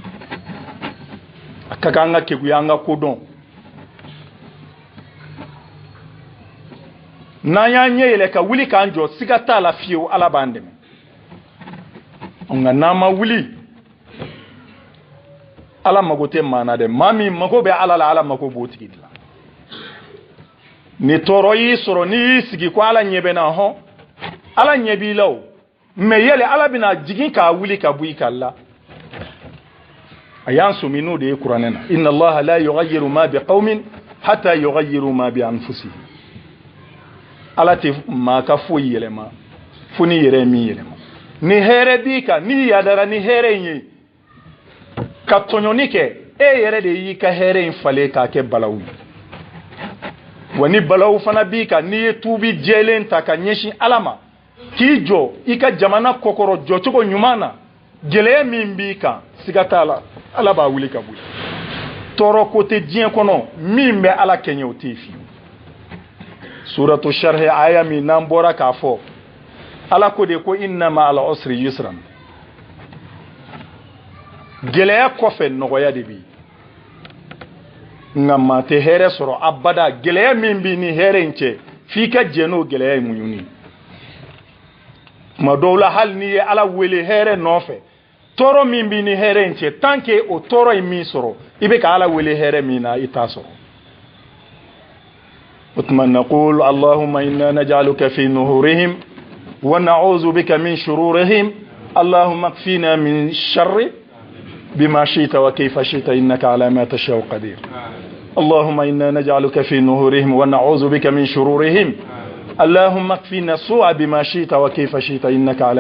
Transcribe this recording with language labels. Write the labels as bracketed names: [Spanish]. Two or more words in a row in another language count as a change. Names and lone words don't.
[Bambara] a ka kan an ka kekuya an ka kodɔn n'an y'an ɲɛ yɛlɛ ka wuli k'an jɔ siga t'a la fiyewu ala b'an dɛmɛ nka n'an ma wuli ala mago tɛ maa na dɛ maa min mago bɛ ala la ala mago b'o tigi de la ni tɔɔrɔ y'i sɔrɔ n'i y'i sigi ko ala ɲɛ bɛ na hɔn ala ɲɛ b'i la o mais yɛlɛ ala bɛna jigin k'a wuli ka bɔ i kan la a y'an somi n'o de ye kuranɛ na [Arabic] إن الله لا يغير ما بقوم حتى يغيروا ما بأنفسهم [Bambara] ala tɛ maa ka foyi yɛlɛma fo ni yɛrɛ min yɛlɛma ni hɛrɛ b'i kan n'i yadara ni hɛrɛ in ye ka tɔɲɔni kɛ e yɛrɛ de y'i ka hɛrɛ in falen k'a kɛ balawu ye wa ni balawu fana b'i kan n'i ye tuubi jɛlen ta ka ɲɛsin ala ma k'i jɔ i ka jamana kɔkɔrɔ jɔcogo ɲuman na gɛlɛya min b'i kan siga t'a la ala b'a wuli ka bɔ tɔɔrɔ ko tɛ diɲɛ kɔnɔ min bɛ ala kɛɲɛ o tɛ fiyewu [Arabic] سورة الشرح [Bambara] aya min n'an bɔra k'a fɔ ala ko de ko [Arabic] إن مع العسر يسرا [Bambara] gɛlɛya kɔfɛ nɔgɔya de bɛ yen nka maa tɛ hɛrɛ sɔrɔ abada gɛlɛya min b'i ni hɛrɛ in cɛ f'i ka jɛ n'o gɛlɛya in muɲuni tuma dɔw la hali n'i ye ala wele hɛrɛ nɔfɛ tɔɔrɔ min b'i ni hɛrɛ in cɛ [French] tant que [Bambara] o tɔɔrɔ in min sɔrɔ i bɛ ka ala wele hɛrɛ min na i t'a sɔrɔ o tuma [Arabic] نقول اللهم إنا نجعلك في نحورهم ونعوذ بك من شرورهم اللهم اكفنا من شر بما شئت وكيف شئت إنك على ما تشاء قدير اللهم إنا نجعلك في نهورهم ونعوذ بك من شرورهم اللهم اكفنا السوء بما شئت وكيف شئت إنك على